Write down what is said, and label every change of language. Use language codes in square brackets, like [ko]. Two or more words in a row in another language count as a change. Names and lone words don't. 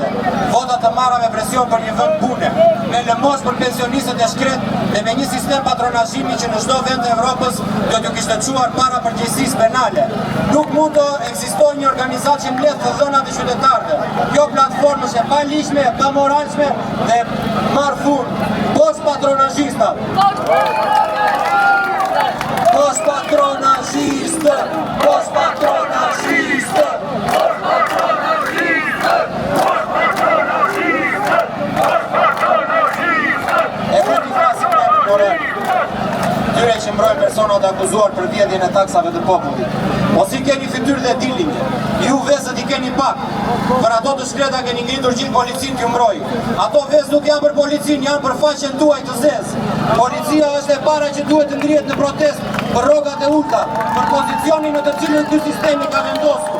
[sq] Vota të marra me presion për një vend pune, me lëmos për pensionistët e shkret dhe me një sistem patronazhimi që në çdo vend të Evropës do t'ju kishte çuar para përgjegjësisë penale. Nuk mund të ekzistojë një organizatë që mbledh të dhënat e qytetarëve. Kjo platformë është e paligjshme, pa moralshme dhe marr fund. Post patronazhista. Post patronazhista. Post patronazhista. Post patronazhista. Post patronazhista. Post patronazhista. personat akuzuar për vjedhjen e taksave të popullit. Mos i keni fytyrë dhe dillinje, ju vezët i keni pak, për ato të shkreta keni ngritur gjithë policin t'ju mbroj. Ato vezë nuk janë për policin, janë për faqen tuaj të zezë. Policia është e para që duhet të ngrihet në protest për rrogat e ulta, për pozicionin në të cilën ky sistemi ka vendosur.